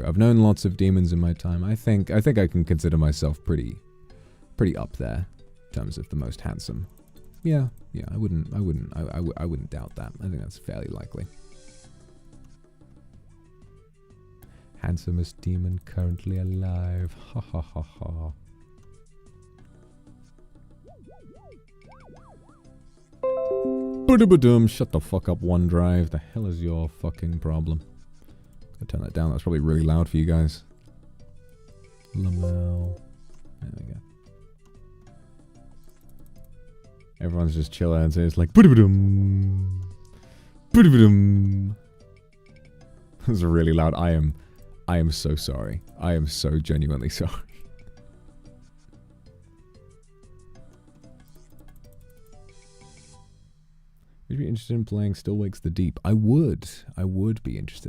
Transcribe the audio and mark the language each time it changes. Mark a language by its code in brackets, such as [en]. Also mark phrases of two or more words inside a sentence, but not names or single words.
[en] I've known lots of demons in my time. I think I can consider myself pretty up there in terms of the most handsome. Yeah, I wouldn't doubt that. I think that's fairly likely. Handsomest demon currently alive. Ha ha ha ha. Ba-da-ba-dum. Shut the fuck up, OneDrive. The hell is your fucking problem? I'll turn that down. That's probably really loud for you guys. Lamel. There we go. Everyone's just chilling and it's like ba-da-ba-dum. Ba-da-ba-dum. That was really loud. I am so sorry. I am so genuinely sorry. Would you be interested in playing Still Wakes the Deep? I would. I would be interested.